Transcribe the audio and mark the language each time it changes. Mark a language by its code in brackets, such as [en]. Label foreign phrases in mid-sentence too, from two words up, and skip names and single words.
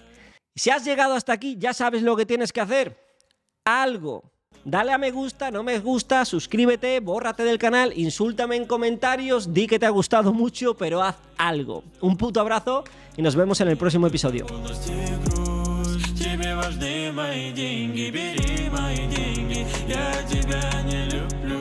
[es] Si has llegado hasta aquí, ya sabes lo que tienes que hacer. Algo. Dale a me gusta, no me gusta, suscríbete, bórrate del canal, insúltame en comentarios, di que te ha gustado mucho, pero haz algo. Un puto abrazo y nos vemos en el próximo episodio. [ru] Тебе важны мои деньги, бери мои деньги, я тебя не люблю.